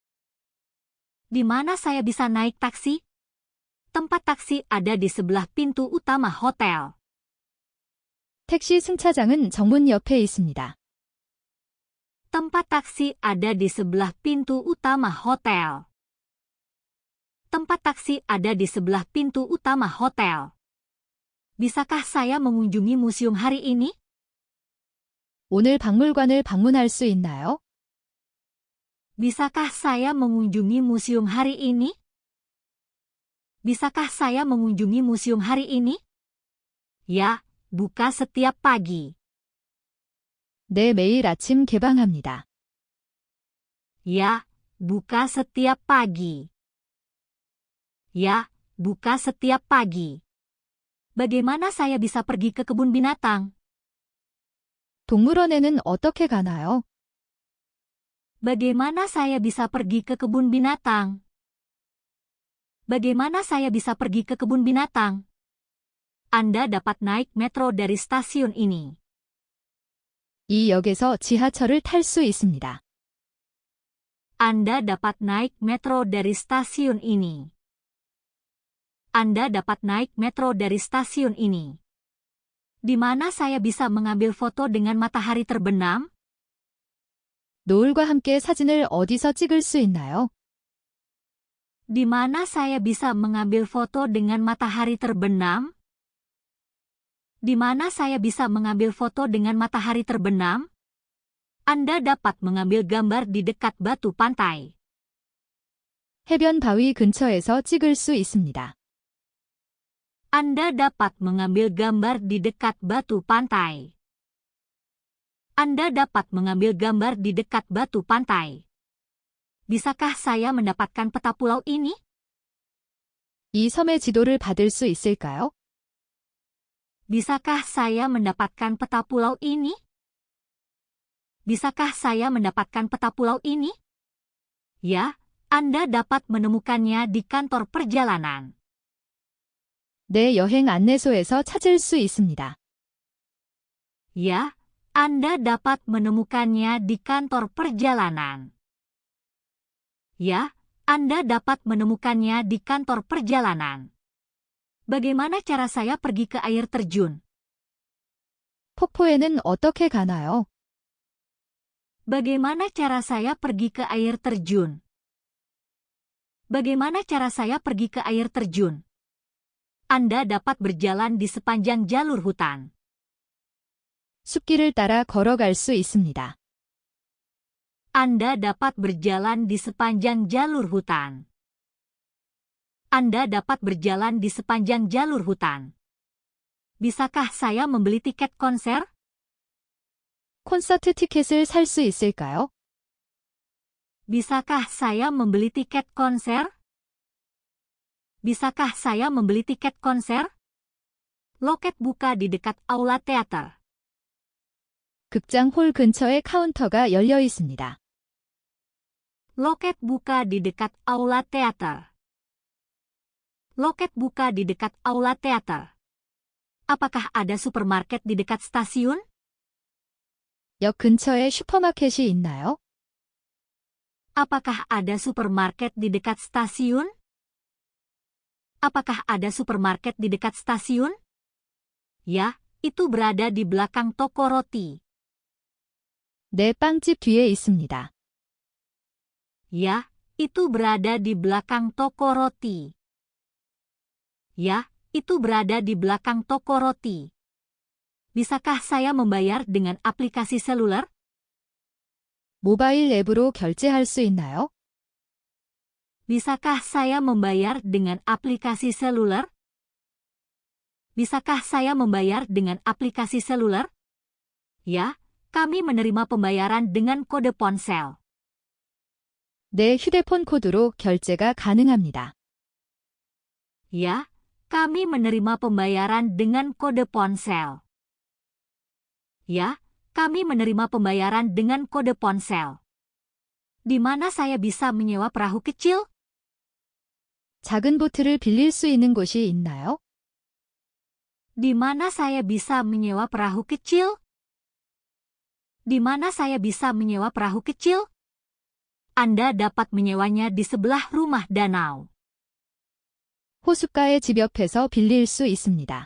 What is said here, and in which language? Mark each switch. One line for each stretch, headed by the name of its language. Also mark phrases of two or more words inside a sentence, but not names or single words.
Indonesian: Di mana saya bisa naik taksi? Tempat taksi ada di sebelah pintu utama hotel.
Korean: 택시 승차장은 정문 옆에 있습니다.
Indonesian: Tempat taksi ada di sebelah pintu utama hotel. Tempat taksi ada di sebelah pintu utama hotel. Bisakah saya mengunjungi museum hari ini?
Korean: 오늘 박물관을 방문할 수 있나요?
Indonesian: Bisakah saya mengunjungi museum hari ini? Bisakah saya mengunjungi museum hari ini? Ya, buka setiap pagi.
Korean: 네, 매일 아침 개방합니다.
Indonesian: Ya, buka setiap pagi. Ya, buka setiap pagi. Bagaimana saya bisa pergi ke kebun binatang?
Korean: 동물원에는 어떻게 가나요?
Indonesian: Bagaimana saya bisa pergi ke kebun binatang? Bagaimana saya bisa pergi ke kebun binatang? Anda dapat naik metro dari stasiun ini.
Korean: 이 역에서 지하철을 탈 수 있습니다.
Indonesian: Anda dapat naik metro dari stasiun ini. Anda dapat naik metro dari stasiun ini. Di mana saya bisa mengambil foto dengan matahari terbenam?
Korean: 노을과 함께 사진을 어디서 찍을 수 있나요?
Indonesian: Di mana saya bisa mengambil foto dengan matahari terbenam? Di mana saya bisa mengambil foto dengan matahari terbenam? Anda dapat mengambil gambar di dekat batu pantai.
Korean: 해변 바위 근처에서 찍을 수 있습니다.
Indonesian: Anda dapat mengambil gambar di dekat batu pantai. Anda dapat mengambil gambar di dekat batu pantai. Bisakah saya mendapatkan peta pulau ini?
Korean: 이 섬의 지도를 받을 수 있을까요?
Indonesian: Bisakah saya mendapatkan peta pulau ini? Bisakah saya mendapatkan peta pulau ini? Ya, Anda dapat menemukannya di kantor perjalanan.
Korean: 내 여행 안내소에서 찾을 수 있습니다.
Indonesian: Ya, Anda dapat menemukannya di kantor perjalanan. Ya, Anda dapat menemukannya di kantor perjalanan. Bagaimana cara saya pergi ke air terjun?
Korean: 폭포에는 어떻게 가나요?
Indonesian: Bagaimana cara saya pergi ke air terjun? Bagaimana cara saya pergi ke air terjun? Anda dapat berjalan di sepanjang jalur hutan.
Korean: 숲길을 따라 걸어갈 수 있습니다.
Indonesian: Anda dapat berjalan di sepanjang jalur hutan. Anda dapat berjalan di sepanjang jalur hutan. Bisakah saya membeli tiket konser?
Korean: 콘서트 티켓을 살 수 있을까요?
Indonesian: Bisakah saya membeli tiket konser? Bisakah saya membeli tiket konser? Loket buka di dekat aula teater.
Korean: 극장 홀 근처에 카운터가 열려 있습니다.
Indonesian: Loket buka di dekat aula teater. Loket buka di dekat aula teater. Apakah ada supermarket di dekat stasiun?
Korean: 역 근처에 슈퍼마켓이 있나요?
Indonesian: Apakah ada supermarket di dekat stasiun? Apakah ada supermarket di dekat stasiun? Ya, itu berada di belakang toko roti.
Korean: 내 빵집 뒤에 있습니다.
Indonesian: Ya, itu berada di belakang toko roti. Ya, itu berada di belakang toko roti. Bisakah saya membayar dengan aplikasi seluler?
Korean: 모바일 앱으로 결제할 수 있나요?
Indonesian: Bisakah saya membayar dengan aplikasi seluler? Bisakah saya membayar dengan aplikasi seluler? Ya, kami menerima pembayaran dengan kode ponsel.
Korean: 내 휴대폰 코드로 결제가 가능합니다.
Indonesian: Ya, kami menerima pembayaran dengan kode ponsel. Ya, kami menerima pembayaran dengan kode ponsel. Di mana saya bisa menyewa perahu kecil?
Korean: 작은 보트를 빌릴 수 있는 곳이 있나요?
Indonesian: Di mana saya bisa menyewa perahu kecil? Di mana saya bisa menyewa perahu kecil? Anda dapat menyewanya di sebelah rumah danau.
Korean: 호숫가의 집 옆에서 빌릴 수 있습니다.